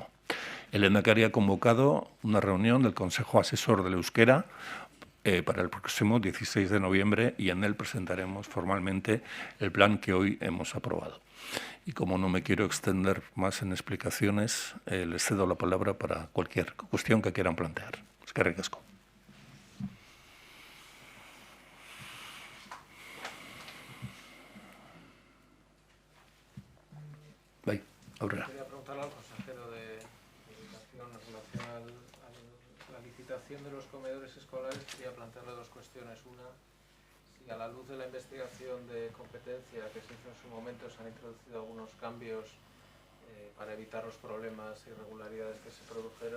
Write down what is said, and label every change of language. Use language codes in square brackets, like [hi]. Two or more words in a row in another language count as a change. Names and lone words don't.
[es] El Lehendakari ha convocado una reunión del Consejo Asesor del Euskera para el próximo 16 de noviembre y en él presentaremos formalmente el plan que hoy hemos aprobado. Y como no me quiero extender más en explicaciones, les cedo la palabra para cualquier cuestión que quieran plantear. [eu] Eskerrik asko. Bai, aurrera. [es] Quería preguntarle al consejero de Educación en relación a la licitación de los comedores escolares. Quería plantearle dos cuestiones. Una, si a la luz de la investigación de competencia que se hizo en su momento se han introducido algunos cambios para evitar los problemas e irregularidades que se produjeron.